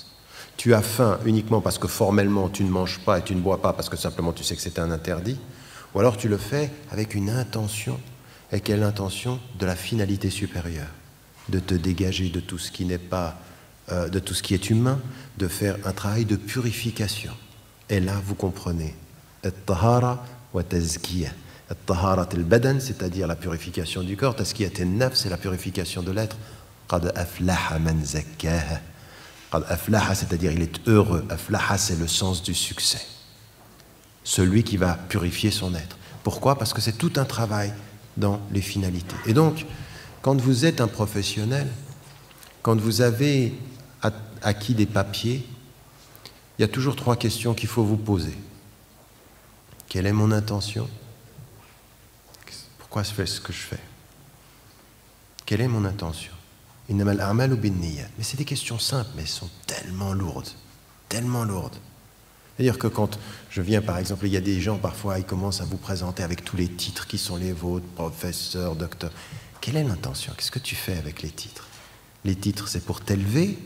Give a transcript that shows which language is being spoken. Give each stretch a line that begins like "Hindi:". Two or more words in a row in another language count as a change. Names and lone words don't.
French: Tu as faim uniquement parce que formellement tu ne manges pas et tu ne bois pas parce que simplement tu sais que c'est un interdit, ou alors tu le fais avec une intention. Et quelle intention? De la finalité supérieure, de te dégager de tout ce qui n'est pas, de tout ce qui est humain, de faire un travail de purification. Et là, vous comprenez,
Arabic: الطهارة والتزكية. طهارة البدن,
French: c'est-à-dire la purification du corps.
Arabic: تزكية النفس,
French: c'est la purification de l'être.
Arabic: قد أفلح من زكاها. قد أفلح,
French: c'est-à-dire il est heureux. Aflaha, c'est le sens du succès. Celui qui va purifier son être. Pourquoi? Parce que c'est tout un travail dans les finalités. Et donc, quand vous êtes un professionnel, quand vous avez acquis des papiers, il y a toujours 3 questions qu'il faut vous poser. Quelle est mon intention? Pourquoi je fais ce que je fais? Quelle est mon intention?
Arabic: إنما الأعمال بالنيات.
French: Mais c'est des questions simples, mais elles sont tellement lourdes. Tellement lourdes. C'est-à-dire que quand je viens, par exemple, il y a des gens, parfois, ils commencent à vous présenter avec tous les titres qui sont les vôtres, professeur, docteur. Quelle est l'intention? Qu'est-ce que tu fais avec les titres? Les titres, c'est pour t'élever?